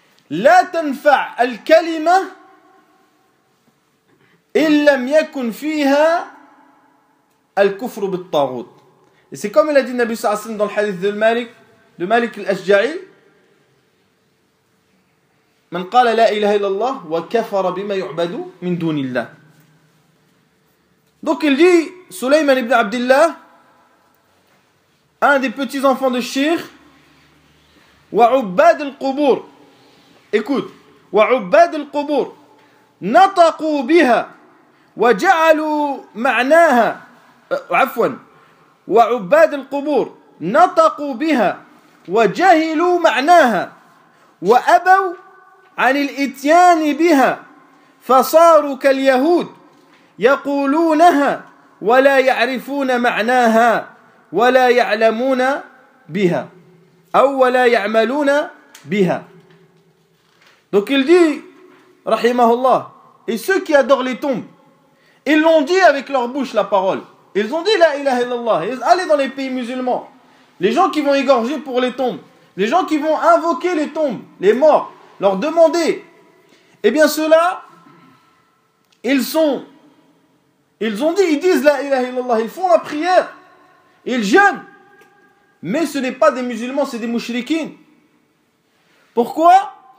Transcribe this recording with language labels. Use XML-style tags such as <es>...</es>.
<ar>La tanfa al-kalima illa miyakun fiha al-kufru bil-tarud.</ar> <fr>Et c'est comme il a dit Nabi Sallallahu Alaihi Wasallam dans le hadith de Malik, de Malik al-Ashja'i.</fr> <ar>من قال لا إله إلا الله وكفر بما يعبد من دون الله.</ar> <fr>Donc il dit, Sulayman ibn Abdullah, un des petits enfants de Sheikh,</fr> <ar>وعباد القبور. Écoute, وعباد القبور نطقوا بها وجعلوا معناها عفوا وعباد القبور نطقوا بها وجهلوا معناها وأبوا عن الاتيان بها فصاروا كاليهود يقولونها ولا يعرفون معناها ولا يعلمون بها أو ولا يعملون بها.</ar> <fr>Donc il dit, rahimahullah, et ceux qui adorent les tombes, ils l'ont dit avec leur bouche la parole. Ils ont dit</fr> <ar>la ilaha illallah.</ar> <fr>Allez dans les pays musulmans, les gens qui vont égorger pour les tombes, les gens qui vont invoquer les tombes, les morts, leur demander, eh bien ceux-là, ils disent la ilaha illallah, ils font la prière, ils jeûnent, mais ce n'est pas des musulmans, c'est des mouchriquins. Pourquoi?</fr>